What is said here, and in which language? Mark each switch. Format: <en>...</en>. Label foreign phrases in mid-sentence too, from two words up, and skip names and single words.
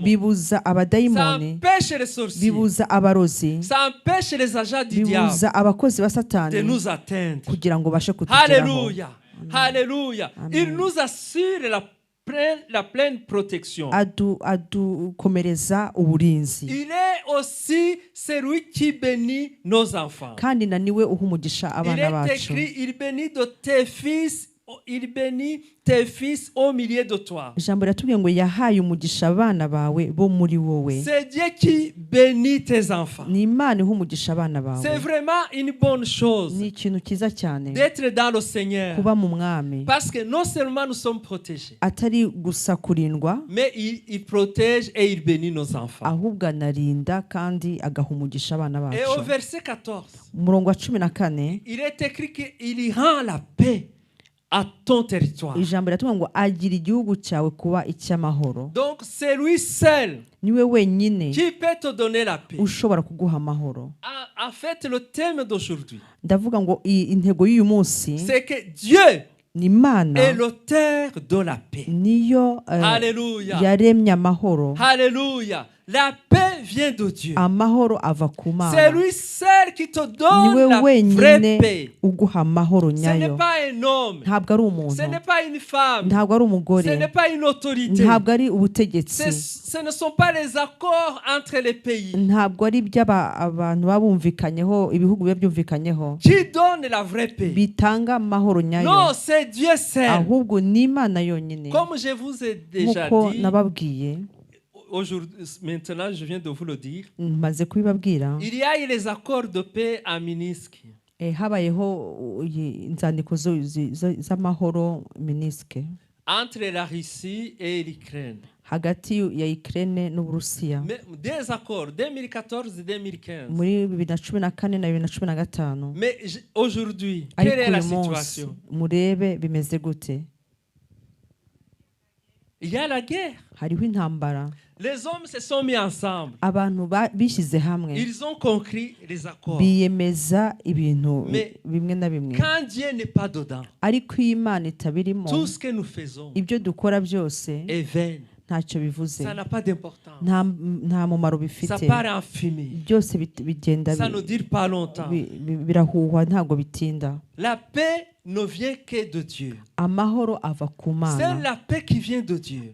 <rw>bibuza</rw> <fr>Ça</fr> <rw>abadayimoni,</rw> <fr>empêche les sorciers.</fr> <rw>bibuza abarozi,</rw> <fr>Ça empêche les agents du diable</fr> <rw>bibuza abakozi ba</rw> <fr>de</fr> <rw>Satani</rw> <fr>nous atteindre.</fr> <rw>kugira ngo bashe kutugeraho.</rw> <fr>Alléluia. Alléluia. Il nous assure la pleine protection.</fr> <rw>Adukomereza uburinzi,</rw> <fr>Il est aussi celui qui bénit nos enfants.</fr> <rw>kandi na niwe uha umugisha</rw> <fr>Il</fr> <rw>abana</rw> <fr>est</fr> <rw>bacu.</rw> <fr>écrit, il bénit de tes fils, il bénit tes fils au milieu de toi.</fr> <rw>Ijambo riratubwiye ngo yahaye umugisha abana bawe bo muri wowe.</rw> <fr>C'est Dieu qui bénit tes enfants.</fr> <rw>Ni Imana iha umugisha abana</rw> <fr>C'est</fr> <rw>bawe.</rw> <fr>vraiment une bonne chose</fr> <rw>Ni ikintu cyiza cyane</rw> <fr>d'être dans le Seigneur.</fr> <rw>kuba mu mwami,</rw> <fr>Parce que non seulement nous sommes protégés,</fr> <rw>atari gusa kurindwa,</rw> <fr>mais il protège et il bénit nos enfants.</fr> <rw>ahubwo anarinda kandi agaha umugisha abana</rw> <fr>Et au</fr> <rw>bacu.</rw> <fr>verset 14,</fr> <rw>Umurongo wa 14</rw> <fr>il est écrit qu'il y rend la paix à ton territoire.</fr> <rw>ijambo riratubwira ngo agira igihugu cyawe kuba icy'amahoro.</rw> <fr>Donc c'est lui seul</fr> <rw>Niwe wenyine</rw> <fr>qui peut te donner la paix.</fr> <rw>ushobora kuguha amahoro.</rw> <fr>En fait, le thème d'aujourd'hui,</fr> <rw>Ndavuga ngo intego y'uyu munsi</rw> <fr>c'est que Dieu</fr> <rw>ni Imana</rw> <fr>est l'auteur de la paix.</fr> <rw>niyo</rw> <fr>Alléluia.</fr> <rw>yaremye amahoro.</rw> <fr>Alléluia. La paix vient de Dieu.</fr> <rw>Amahoro ava ku</rw> <fr>C'est</fr> <rw>Mana.</rw> <fr>lui seul qui te</fr> <rw>Niwe</rw> <fr>donne la vraie</fr> <rw>wenyine</rw> <fr>paix.</fr> <rw>uguha amahoro</rw> <fr>Ce n'est</fr> <rw>nyayo.</rw> <fr>pas un homme.</fr> <rw>Ntabwo ari umuntu,</rw> <fr>Ce n'est pas une femme.</fr> <rw>ntabwo ari umugore,</rw> <fr>Ce n'est pas une autorité.</fr> <rw>ntabwo ari ubutegetsi,</rw> <fr>Ce ne sont pas les accords entre les pays</fr> <rw>ntabwo ari iby'abantu baba bumvikanyeho, ibihugu biba byumvikanyeho</rw> <fr>qui donnent la vraie paix.</fr> <rw>bitanga amahoro</rw> <fr>Non,</fr> <rw>nyayo,</rw> <fr>c'est Dieu seul.</fr> <rw>ahubwo ni Imana yonyine.</rw> <fr>Comme je vous ai déjà</fr> <rw>Nk'uko</rw> <fr>dit,</fr> <rw>nababwiye,</rw> <fr>maintenant je viens de vous le dire,</fr> <rw>maze kubibabwira,</rw> <fr>il y a eu les accords de paix à Minsk</fr> <rw>habayeho inzandiko z'amahoro Minsk</rw> <fr>entre la Russie et l'Ukraine.</fr> <rw>hagati ya Ukraine n'Uburusiya</rw> <fr>Mais des accords 2014-2015.</fr> <rw>muri 2014 na 2015.</rw> <fr>Mais aujourd'hui, quelle</fr> <rw>Ariko</rw> <fr>est la</fr> <rw>uyu munsi</rw> <fr>situation?</fr> <rw>murebe bimeze gute?</rw> <fr>Il y a la guerre.</fr> <rw>Hariho intambara,</rw> <fr>Les hommes se sont mis ensemble.</fr> <rw>abantu bishyize hamwe</rw> <fr>Ils ont conclu les accords.</fr> <rw>biyemeza ibintu</rw> <fr>Mais</fr> <rw>bimwe na bimwe,</rw> <fr>quand Dieu n'est pas dedans,</fr> <rw>ariko iyo Imana itabirimo,</rw> <fr>tout ce que nous faisons</fr> <rw>ibyo dukora byose</rw> <fr>est vain.</fr> <rw>ntacyo bivuze,</rw> <fr>Ça n'a pas d'importance.</fr> <rw>nta mumaro</rw> <fr>Ça</fr> <rw>bifite,</rw> <fr>part en fumée.</fr> <rw>byose bigenda</rw> <fr>Ça ne dure pas longtemps.</fr> <rw>birahuhwa ntabwo bitinda.</rw> <fr>La paix ne vient que de Dieu.</fr> <rw>Amahoro ava ku</rw> <fr>C'est</fr> <rw>Mana,</rw> <fr>la paix qui vient de Dieu.</fr>